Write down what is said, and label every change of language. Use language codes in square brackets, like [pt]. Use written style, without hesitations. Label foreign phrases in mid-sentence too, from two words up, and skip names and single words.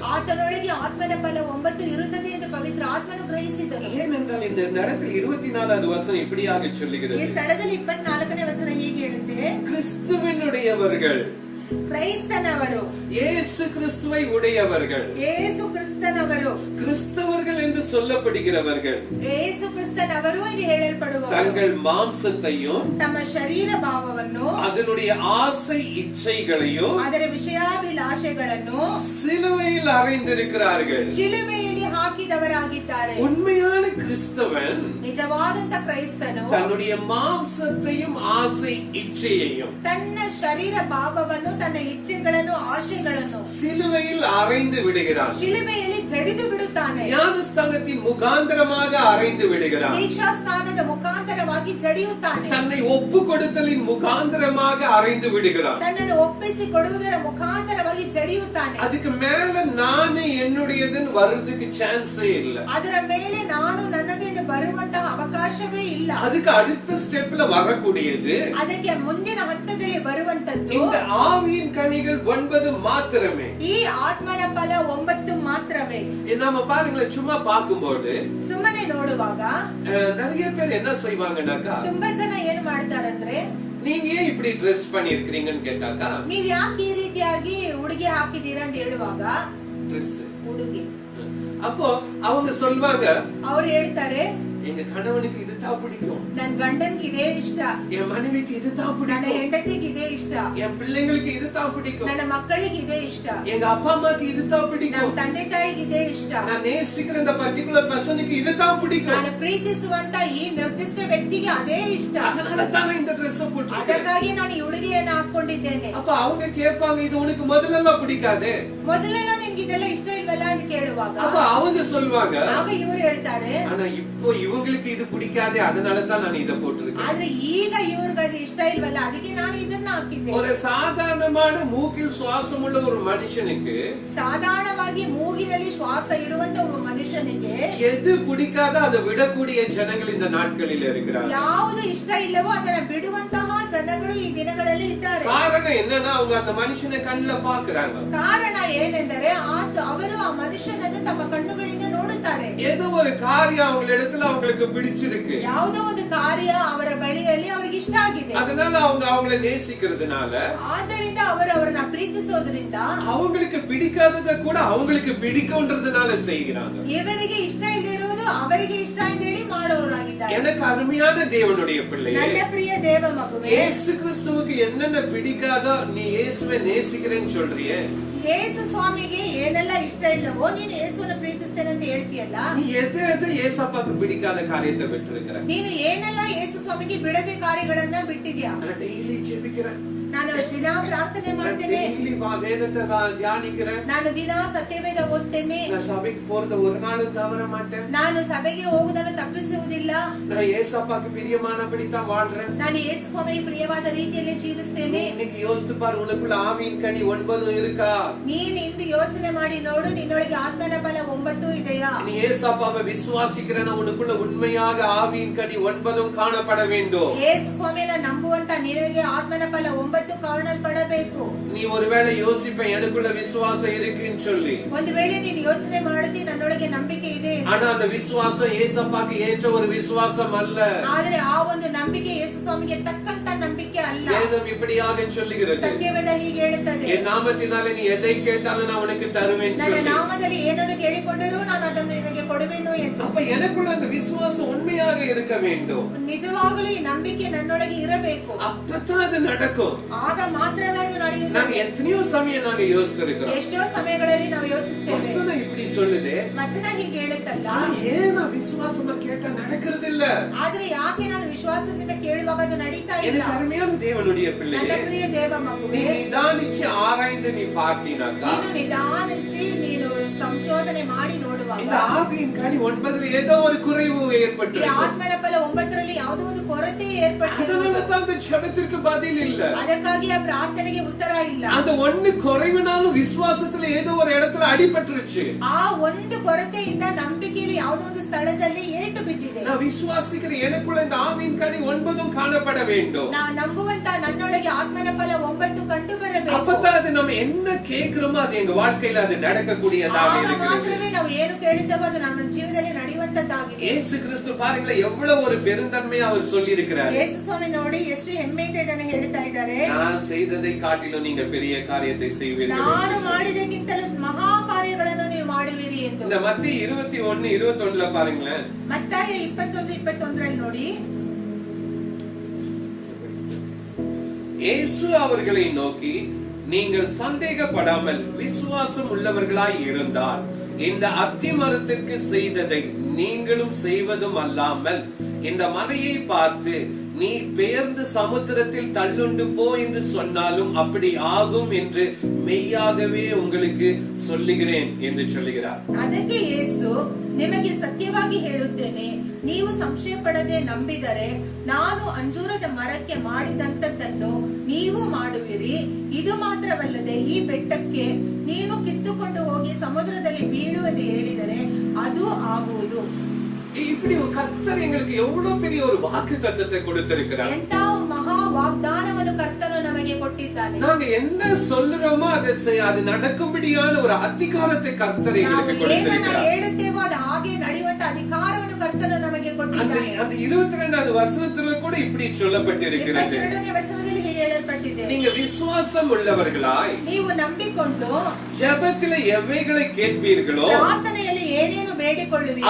[kn] ಆತನೊಳಗೆ ಆತ್ಮನ ಫಲ 9 ಇರುತ್ತದೆ ಎಂದು ಪವಿತ್ರ ಆತ್ಮನು ಗ್ರಹಿಸಿದನು. [ta] ஏனென்றால் இந்த இடத்தில் 24வது வசனம் இப்படியாக சொல்லுகிறது. [kn] ಈ ಸ್ಥಳದಲ್ಲಿ 24ನೇ ವಚನ ಹೀಗೆ ಹೇಳುತ್ತೆ, [ta] கிறிஸ்துவினுடையவர்கள், [kn] ಕ್ರೈಸ್ತನವರು, [ta] இயேசு கிறிஸ்துவை உடையவர்கள், [kn] ಯೇಸು ಕ್ರಿಸ್ತನವರು, [ta] கிறிஸ்தவர்கள் என்று சொல்லப்படுகிறவர்கள், [kn] ಯೇಸು ಕ್ರಿಸ್ತನವರು ಎಂದು ಹೇಳಲ್ಪಡುವವರು [ta] தங்கள் மாம்சத்தையும் [kn] ತಮ್ಮ ಶರೀರ ಭಾವವನ್ನು [ta] அதனுடைய ஆசை இச்சைகளையும் [kn] ಅದರ ವಿಷಯಾಭಿಲಾಷೆಗಳನ್ನು [ta] சிலுவையில் அறைந்திருக்கிறார்கள். [kn] ಶಿಲುಬೆಯಲ್ಲಿ ಹಾಕಿದವರಾಗಿದ್ದಾರೆ. [ta] உண்மையான கிறிஸ்தவன் [kn] ನಿಜವಾದಂತ ಕ್ರೈಸ್ತನು [ta] தன்னுடைய மாம்சத்தையும் ஆசை இச்சையையும் [kn] ತನ್ನ ಶರೀರ ಭಾವವನ್ನು, ತನ್ನ ಇಚ್ಛೆಗಳನ್ನು, ಆಶೆಗಳನ್ನು [ta] சிலுவையில் அறைந்து விடுகிறான். [kn] ಶಿಲುಬೆಯಲ್ಲಿ ಜಡಿದು ಬಿಡುತ್ತಾನೆ. [ta] ஞானஸ்தானத்தின் முகாந்திரமாக அறைந்து விடுகிறான். [kn] ದೀಕ್ಷಾ ಸ್ನಾನದ ಮುಖಾಂತರವಾಗಿ ಜಡಿಯುತ್ತಾನೆ. [ta] தன்னை ஒப்பு கொடுத்தலின் முகாந்திரமாக அறைந்து விடுகிறான். [kn] ತನ್ನನ್ನು ಒಪ್ಪಿಸಿ ಕೊಡುವುದರ ಮುಖಾಂತರವಾಗಿ ಜಡಿಯುತ್ತಾನೆ. [ta] அதுக்கு மேல நானே என்னுடையதுன்னு வர்றதுக்கு சான்ஸே இல்ல. [kn] ಅದರ ಮೇಲೆ ನಾನು ನನ್ನದೇನು ಬರುವಂತಹ ಅವಕಾಶವೇ ಇಲ್ಲ. [ta] அதுக்கு அடுத்த ஸ்டெப்ல வரக்கூடியது, [kn] ಅದಕ್ಕೆ ಮುಂದಿನ ಹಂತದಲ್ಲಿ ಬರುವಂತದ್ದು [ta] இந்த ஆவியின் கனிகள் 9 மாத்திரமே. [kn] ಈ ಆತ್ಮನ ಫಲ 9 ಮಾತ್ರವೇ. [ta] நாம பாருங்களேன், சும்மா பார்க்கும்போது [kn] ಸುಮ್ಮನೆ ನೋಡುವಾಗ [ta] நிறைய பேர் என்ன செய்வாங்கன்னாக்கா, [kn] ತುಂಬಾ ಜನ ಏನು ಮಾಡ್ತಾರಂದ್ರೆ, [ta] நீங்க ஏன் இப்படி ட்ரெஸ் பண்ணிருக்கீங்கன்னு கேட்டாக்கா, [kn] ನೀವ್ ಯಾಕೆ ಈ ರೀತಿಯಾಗಿ ಉಡುಗೆ ಹಾಕಿದೀರಾ ಅಂತ ಹೇಳುವಾಗ, [ta] ட்ரெஸ் [kn] ಉಡುಗೆ, [ta] அப்போ அவங்க சொல்வாங்க, [kn] ಅವ್ರು ಹೇಳ್ತಾರೆ, [ta] எங்க கணவனுக்கு இதுதான் பிடிக்கும், [kn] ನನ್ ಗಂಡನ್ಗೆ ಇದೇ ಇಷ್ಟ, [ta] என் மனைவிக்கு இதுதான் [kn] ನನ್ನ [ta] பிடிக்கும், [kn] ಹೆಂಡತಿಗೆ ಇದೇ ಇಷ್ಟ, [ta] என் பிள்ளைங்களுக்கு இதுதான் பிடிக்கும், [kn] ನನ್ನ ಮಕ್ಕಳಿಗೆ ಇದೇ ಇಷ್ಟ, [ta] எங்க அப்பா அம்மாக்கு இதுதான் [kn] ನಮ್ಮ [ta] பிடிக்கும், [kn] ತಂದೆ ತಾಯಿಗೆ ಇದೇ ಇಷ್ಟ, [ta] நான் நேசிக்கிற இந்த [en] particular person [ta] இதுதான் பிடிக்கும், [kn] ನಾನು ಪ್ರೀತಿಸುವಂತ ಈ ನಿರ್ದಿಷ್ಟ ವ್ಯಕ್ತಿಗೆ ಅದೇ ಇಷ್ಟ, [ta] அதனால தான் இந்த Dress போட்டுருக்கேன். [kn] ಅದಕ್ಕಾಗಿ ನಾನು ಈ ಉಡುಗೆಯನ್ನು ಹಾಕೊಂಡಿದ್ದೇನೆ. [ta] அப்ப அவங்க கேட்பாங்க, இது உனக்கு முதல்லலாம் பிடிக்காதே, [kn] ಮೊದಲೆಲ್ಲ ನಿಮ್ಗೆ ಇದೆಲ್ಲ ಇಷ್ಟ ಇಲ್ವಲ್ಲ ಅಂತ ಕೇಳುವಾಗ, [ta] அப்ப அவங்க சொல்வாங்க, [kn] ಆಗ ಇವ್ರು ಹೇಳ್ತಾರೆ, [ta] ஆனா இப்போ இவங்களுக்கு இது பிடிக்காதே, அதனால தான் நான் இத போட்டுருக்கேன். [kn] ಆದ್ರೆ ಈಗ ಇವ್ರಿಗೆ ಅದು ಇಷ್ಟ ಇಲ್ವಲ್ಲ, ಅದಕ್ಕೆ ನಾನು ಇದನ್ನ ಹಾಕಿದ್ದೆ. [ta] ஒரு சாதாரணமான மூக்கில் சுவாசம் உள்ள ஒரு மனுஷனுக்கு, [kn] ಸಾಧಾರಣವಾಗಿ ಮೂಗಿನಲ್ಲಿ ಶ್ವಾಸ ಇರುವಂತ ಒಬ್ಬ ಮನುಷ್ಯನಿಗೆ [ta] எது பிடிக்காத அதை விடக்கூடிய ஜனங்கள் இந்த நாட்களில் இருக்கிறார். [kn] ಯಾವುದು ಇಷ್ಟ ಇಲ್ಲವೋ ಅದನ್ನ ಬಿಡುವಂತಹ ಜನಗಳು ಈ ದಿನಗಳಲ್ಲಿ ಇದ್ದಾರೆ. [ta] காரணம் என்னன்னா, அவங்க அந்த மனுஷனை கண்ணுல பாக்குறாங்க. [kn] ಕಾರಣ ಏನೆಂದರೆ ಅವರು ಆ ಮನುಷ್ಯನನ್ನು ತಮ್ಮ ಕಣ್ಣುಗಳಿಂದ ನೋಡುತ್ತಾರೆ. [ta] ஏதோ ஒரு காரியம் அவங்க இடத்துல அவங்களுக்கு பிடிச்சிருக்கு, [kn] ಯಾವುದೋ ಒಂದು ಕಾರ್ಯ ಅವರ ಬಳಿಯಲ್ಲಿ ಅವರಿಗೆ ಇಷ್ಟ ಆಗಿದೆ, [ta] அதனால அவங்க அவங்கள நேசிக்கிறதுனால, [kn] ಆದ್ದರಿಂದ ಅವರು ಅವರನ್ನ ಪ್ರೀತಿಸೋದ್ರಿಂದ [ta] அவங்களுக்கு பிடிக்காதத கூட அவங்களுக்கு பிடிக்கும்ன்றதுனால செய்கிறாங்க. [kn] ಇವರಿಗೆ ಇಷ್ಟ ಇಲ್ಲದೆ ಇರೋದು ಅವರಿಗೆ ಇಷ್ಟ ಅಂತ ಹೇಳಿ ಮಾಡೋರಾಗಿದ್ದಾರೆ. [ta] எனக்கு அருமையான தேவனுடைய பிள்ளையே, [kn] ನನ್ನ ಪ್ರಿಯ ದೇವ ಮಗುವೆ, [ta] இயேசு கிறிஸ்துவுக்கு என்னென்ன பிடிக்காதோ நீ இயேசுவை நேசிக்கிறேன்னு சொல்றியே, [kn] ಯೇಸು ಸ್ವಾಮಿಗೆ ಏನೆಲ್ಲ ಇಷ್ಟ ಇಲ್ಲವೋ ನೀನು ಯೇಸುವನ್ನು ಪ್ರೀತಿಸ್ತೇನೆ ಅಂತ ಹೇಳ್ತೀಯಲ್ಲ, [ta] நீ எது ஏசப்பாக்கு பிடிக்காத காரியத்தை விட்டுருக்கிற. [kn] ನೀನು ಏನೆಲ್ಲ ಯೇಸು ಸ್ವಾಮಿಗೆ ಬಿಡದೆ ಕಾರ್ಯಗಳನ್ನ ಬಿಟ್ಟಿದ್ಯಾ. [ta] நான் டெய்லி ஜெபிக்கிறேன், [kn] ನಾನು ದಿನ ಪ್ರಾರ್ಥನೆ ಮಾಡ್ತೇನೆ, [ta] வேதத்தை தியானிக்கிறேன், [kn] ನಾನು ದಿನ ಸತ್ಯವೇದ ಓದ್ತೇನೆ, [ta] நான் சபைக்கு போறத ஒரு நாளும் தவற மாட்டேன், [kn] ನಾನು ಸಭೆಗೆ ಹೋಗುವುದನ್ನು ತಪ್ಪಿಸುವುದಿಲ್ಲ, [ta] நான் ஏசப்பாக்கு பிரியமானபடி தான் வாழ்றேன். [kn] ನಾನು ಯೇಸು ಸ್ವಾಮಿಗೆ ಪ್ರಿಯವಾದ ರೀತಿಯಲ್ಲಿ ಜೀವಿಸ್ತೇನೆ. [ta] இன்னைக்கு யோசித்து பாரு, உனக்குள்ள ஆவியின் கனி 9 இருக்கா? [kn] ನೀನು ಇಂದು ಯೋಚನೆ ಮಾಡಿ ನೋಡು, ನಿನ್ನೊಳಗೆ ಆತ್ಮನ ಫಲ 9 ಇದೆಯಾ? [ta] நீ ஏசப்பாவை விசுவாசிக்கிறன, உனக்குள்ள உண்மையாக ஆவியின் கனி 9 காணப்பட வேண்டும். [kn] ಯೇಸು ಸ್ವಾಮಿಯನ್ನು ನಂಬುವಂತ ನಿನಗೆ ಆತ್ಮನ ಫಲ 9 ಕಾಣಲ್ಪಡಬೇಕು. [ta] நீ ஒருவேளை யோசிப்ப எனக்குள்ள விசுவாசம் இருக்குன்னு சொல்லி, [kn] ಒಂದು ವೇಳೆ ನೀನು ಯೋಚನೆ ಮಾಡುತ್ತಿ ನನ್ನೊಳಗೆ ನಂಬಿಕೆ ಇದೆ, [ta] ஆனா அந்த விசுவாசம் ஏசப்பாக்கு ஏற்ற ஒரு விசுவாசம் அல்ல. [kn] ಆದರೆ ಆ ಒಂದು ನಂಬಿಕೆ ಯೇಸು ಸ್ವಾಮಿಗೆ ತಕ್ಕಂತ ನಂಬಿಕೆ ಅಲ್ಲ. [ta] வேதம் இப்படியாக சொல்லுகிறது, [kn] ಸತ್ಯವೇದ ಹೀಗೆ ಹೇಳುತ್ತದೆ, [ta] என் நாமத்தினாலே நீ எதை கேட்டாலும் நான் உனக்கு தருவேன் [kn] ನನ್ನ [ta] சொல்லி. [kn] ನಾಮದಲ್ಲಿ ಏನನ್ನು ಕೇಳಿಕೊಂಡರೂ ನಾನು ಅದನ್ನು ನಿನಗೆ ಕೊಡುವೆನು ಎಂದು. [ta] அப்ப எனக்குள்ள அந்த விசுவாசம் உண்மையாக இருக்க வேண்டும். [kn] ನಿಜವಾಗಲೂ ಈ ನಂಬಿಕೆ ನನ್ನೊಳಗೆ ಇರಬೇಕು, [ta] அப்பதான் அது நடக்கும். [kn] ಆಗ ಮಾತ್ರವೇ ಅದು ನಡೆಯುತ್ತದೆ. [ta] நாங்க எத்தனையோ சமயம் நாங்க யோசித்திருக்கிறோம், [kn] ಎಷ್ಟೋ ಸಮಯಗಳಲ್ಲಿ ನಾವು ಯೋಚಿಸ್ತೇವೆ, [ta] வசனம் இப்படி சொல்லுது, [kn] ವಚನ ಹೀಗೆ ಹೇಳುತ್ತಲ್ಲ, [ta] ஏன் நான் விசுவாசமா கேட்டா நடக்கிறது இல்ல? [kn] ಆದ್ರೆ ಯಾಕೆ ನಾನು ವಿಶ್ವಾಸದಿಂದ ಕೇಳುವಾಗ ಅದು ನಡೀತಾ ಇಲ್ಲ? [ta] எனக்கு அருமையான தேவனுடைய [kn] ನನ್ನ [ta] பிள்ளையே, [kn] ಪ್ರಿಯ ದೇವ [ta] நீ [kn] ಮಗುವೆ, [ta] நிதானிச்சு ஆராய்ந்து நீ பார்த்தீனாக்கா, [kn] ನೀನು ನಿಧಾನಿಸಿ ನೀನು ಸಂಶೋಧನೆ ಮಾಡಿ ನೋಡುವಾಗ [ta] இந்த ஆவியின் கனி 9 ஏதோ ஒரு குறைவு [kn] ಈ [ta] ஏற்பட்டு, [kn] ಆತ್ಮನ ಫಲ 9ರಲ್ಲಿ ಯಾವುದೋ ಒಂದು ಕೊರತೆ ಏರ್ಪಟ್ಟಿದೆ. [ta] அதனால தான் அந்த ஜெபத்திற்கு பதில் இல்ல. [kn] ಅದಕ್ಕಾಗಿ ಆ ಪ್ರಾರ್ಥನೆಗೆ ಉತ್ತರ ಇಲ್ಲ. [ta] அந்த ஒண்ணு குறைவுனாலும் விசுவாசத்துல ஏதோ ஒரு இடத்துல அடிபட்டுருச்சு. [kn] ಆ ಒಂದು ಕೊರತೆಯಿಂದ ನಂಬಿಕೆಯಲ್ಲಿ ಯಾವುದೋ ಒಂದು ಸ್ಥಳದಲ್ಲಿ ಏಟು ಬಿದ್ದಿದೆ. [ta] நான் விசுவாசிக்கிற எனக்குள்ள இந்த ஆவியின் கனி 9 காணப்பட வேண்டும். [kn] ನಾ ನಂಬುವಂತ ನನ್ನೊಳಗೆ ಆತ್ಮನ ಫಲ 9 ಕಂಡು ಬರಬೇಕು. [ta] அப்பதான் அது நம்ம என்ன கேக்குறோமோ அது எங்க வாழ்க்கையில அது நடக்கக்கூடியதாக [kn] ಆಗ [ta] இருக்கிறது. [kn] ಮಾತ್ರವೇ ನಾವು ಏನು ಕೇಳಿದ್ದೇವೋ ಅದು ನಮ್ಮ ಜೀವನದಲ್ಲಿ ನಡೆಯುವಂತದ್ದಾಗಿದೆ. [ta] இயேசு கிறிஸ்து பாருங்களேன் எவ்வளவு ஒரு பெருந்தன்மையா அவர் சொல்லி இருக்கிறார். [kn] ಯೇಸು ಸ್ವಾಮಿ ನೋಡಿ ಎಷ್ಟು ಹೆಮ್ಮೆಯಿಂದ ಇದನ್ನು ಹೇಳ್ತಾ ಇದ್ದಾರೆ, [ta] நான் செய்ததை காட்டிலும் நீங்க பெரிய காரியத்தை செய்வீர்கள். [kn] ನಾನು ಮಾಡಿದಕ್ಕಿಂತಲೂ ಮಹಾ ಕಾರ್ಯಗಳನ್ನು ನೀವು ಮಾಡುವಿರಿ ಎಂದು. [ta] இந்த மத்திய 21:21 பாருங்களேன். [kn] ಮತ್ತಾಯ 21:21 ನೋಡಿ, [ta] இயேசு அவர்களை நோக்கி, நீங்கள் சந்தேகப்படாமல் விசுவாசம் உள்ளவர்களாய் இருந்தால் இந்த அத்தி மரத்திற்கு செய்ததை நீங்களும் செய்வதும் அல்லாமல் இந்த மலையை பார்த்து நீ பெயர்ந்து சமுத்திரத்தில் தள்ளுண்டு போ என்று சொன்னாலும் அப்படி ஆகும் என்று மெய்யாகவே உங்களுக்கு சொல்லுகிறேன் என்று சொல்லுகிறார். [kn] ಅದಕ್ಕೆ ಯೇಸು, ನಿಮಗೆ ಸತ್ಯವಾಗಿ ಹೇಳುತ್ತೇನೆ, ನೀವು ಸಂಶಯ ಪಡದೆ ನಂಬಿದರೆ ನಾನು ಅಂಜೂರದ ಮರಕ್ಕೆ ಮಾಡಿದಂತದ್ದನ್ನು ನೀವು ಮಾಡುವಿರಿ. ಇದು ಮಾತ್ರವಲ್ಲದೆ ಈ ಬೆಟ್ಟಕ್ಕೆ ನೀನು ಕಿತ್ತುಕೊಂಡು ಹೋಗಿ ಸಮುದ್ರದಲ್ಲಿ ಬೀಳು ಎಂದು ಹೇಳಿದರೆ ಅದು ಆಗುವುದು. [ta] இப்படி கர்த்தர் எங்களுக்கு எவ்வளவு பெரிய ஒரு வாக்கு தத்தத்தை கொடுத்திருக்கிறார். [kn] ಎಂತ ಮಹಾ ವಾಗ್ದಾನವನ್ನು ಕರ್ತನು ನಮಗೆ ಕೊಟ್ಟಿದ್ದಾನೆ. [ta] நாங்க என்ன சொல்லுறோமோ அது நடக்கும்படியான ஒரு அதிகாரத்தை கர்த்தர் எங்களுக்கு கொடுத்திருக்கிறார். [kn] ಹೇಳುತ್ತೇವೋ ಅದು ಹಾಗೆ ನಡೆಯುವಂತ ಅಧಿಕಾರವನ್ನು ಕರ್ತನು ನಮಗೆ ಕೊಟ್ಟಿದ್ದಾನೆ. [ta] அந்த 22வது வசனத்துல கூட இப்படி சொல்லப்பட்டிருக்கிறது, [kn] 22ನೇ ವಚನದಲ್ಲಿ ಹೀಗೆ ಹೇಳಲ್ಪಟ್ಟಿದೆ, [ta] நீங்க விசுவாசம் உள்ளவர்களாய் [kn] ನೀವು ನಂಬಿಕೊಂಡು [ta] ஜெபத்திலே எவைகளை கேட்பீர்களோ [kn] ಪ್ರಾರ್ಥನೆಯಲ್ಲಿ ಏನೇನು ಬೇಡಿಕೊಳ್ಳುವಿರೋ